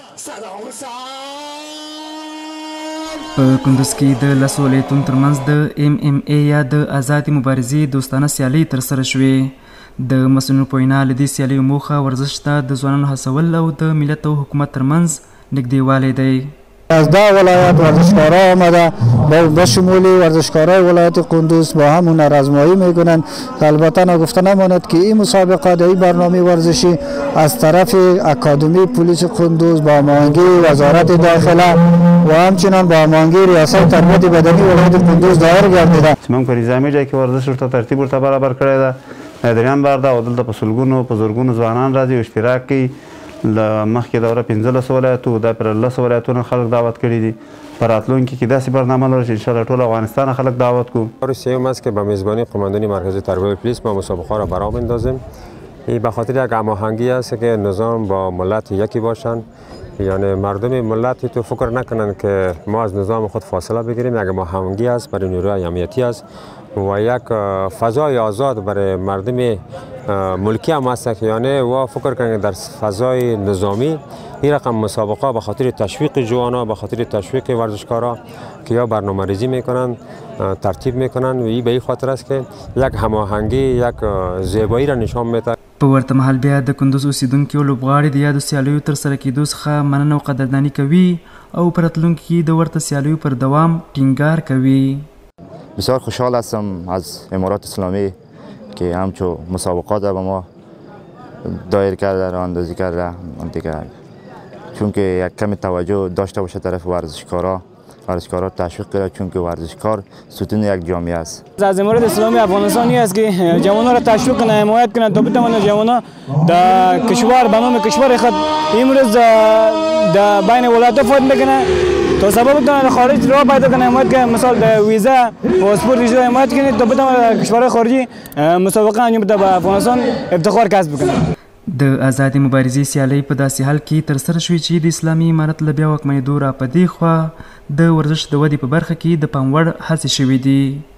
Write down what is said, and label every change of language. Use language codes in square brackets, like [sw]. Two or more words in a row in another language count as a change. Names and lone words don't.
[ps] په کندوز کې د لسو ولایتونو ترمنځ د MMA یا د آزادې مبارزې دوستانه سیالۍ ترسره شوې. د مسؤلینو په وینا له دې سیالیو موخه ورزش ته د ځوانانو هڅول او د ملت او حکومت ترمنځ نږدېوالی دی. [fa] از 10 ولایت ورزشکارا آمده به شمول ورزشکارای ولایت قندوز با هم هنرآزمایی میکنند. البته نگفته نماند که این مسابقه در این برنامه ورزشی از طرف اکادمی پلیس قندوز با هماهنگی وزارت داخله و همچنان با هماهنگی ریاست تربیت بدنی ولایت قندوز دایر گردیده. [ps] موږ په نظامي ځای کې ورزش ورته ترتیب ورته برابر کړی ده. دریم بار ده او دلته په سلګونو په زرګونو ځوانان راځي او اشتراک کوي. مخکې دوره 15 ولایتو دا پر 10 ولایتونو خلک دعوت کړي دي. په راتلونکي کې داسې برنامه لرو چې انشاءالله ټول افغانستان خلک دعوت کو. [fa] سیوم است که به میزبانی قماندانی مرکزی تربیت پلیس ما مسابقه را برا میندازیم. این به خاطر یک هماهنگی است که نظام با ملت یکی باشند. یعنی مردم ملتی تو فکر نکنند که ما از نظام خود فاصله بگیریم. یک هماهنگی است برای نیروی امنیتی است و یک فضای آزاد برای مردم ملکی هم است که یعنی و فکر کنند در فضای نظامی این رقم مسابقه به خاطر تشویق جوانا به خاطر تشویق ورزشکارا که یا برنامه‌ریزی میکنند ترتیب میکنند و این به این خاطر است که یک هماهنگی یک زیبایی را نشان میده. [ps] په ورته مهال بیا د کندوز اوسیدونکي لوبغاړي د یادو سیالیو ترسره کېدو څخه مننه او قدرداني کوي او په راتلونکي کې د ورته سیالیو پر دوام ټینګار کوي. [fa] بسیار خوشحال هستم از امارات اسلامی که همچون مسابقات به ما دایر کرده راه اندازی کرده دیگه، چون که یک کم توجه داشته باشه طرف ورزشکارا تشویق کرده، چون که ورزشکار ستون یک جامعه است. از امارات اسلامی افغانستانی است که جوانان را تشویق کنه، حمایت کنه تا بتوانند جوانان در کشور به نام کشور خود امروز در بین ولایت‌ها فعالیت بکنه تا سبب بتونه خارج راه پیدا کنه، حمایت کنه، مثال ویزا پاسپورت ویزا حمایت کنه تا بتونه کشورهای خارجی مسابقه انجام بده به افغانستان افتخار کسب کنه. [ps] د آزادې مبارزې سیالۍ په داسې حال کې ترسره شوې چې د اسلامي امارت له بیا واکمنېدو را په دې خوا د ورزش د ودې په برخه کې د پام وړ هڅې شوې دي.